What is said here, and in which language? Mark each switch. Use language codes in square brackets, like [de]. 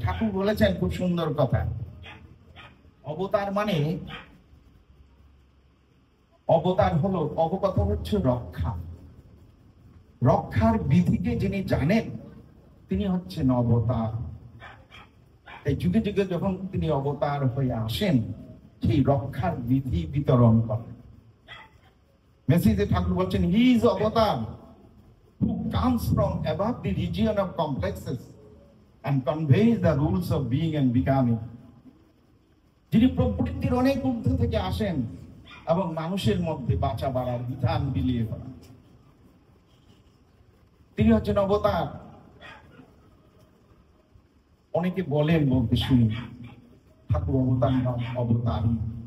[bn] ঠাকুর বলেছেন খুব সুন্দর কথা, অবতার মানে, অবতার হলো, অবকথা হচ্ছে রক্ষা। রক্ষার বিধিকে যিনি জানেন, তিনি হচ্ছেন অবতার। এই যুগে যুগে যখন তিনি অবতার হয়ে আসেন, সেই রক্ষার বিধি বিতরণ করেন। মেসেজে ঠাকুর বলছেন, [en] He is avatar who comes from above the region of complexes and conveys the rules of being and becoming. [bn] যিনি প্রকৃতির অনেক ঊর্ধ্ব থেকে আসেন এবং মানুষের মধ্যে বাঁচা বাড়ার বিধান বিলিয়ে করেন। তিনি হচ্ছেন অবতার। অনেকে বলেন, বলতে শুনি, ঠাকুর অবতার নন, অবতারই।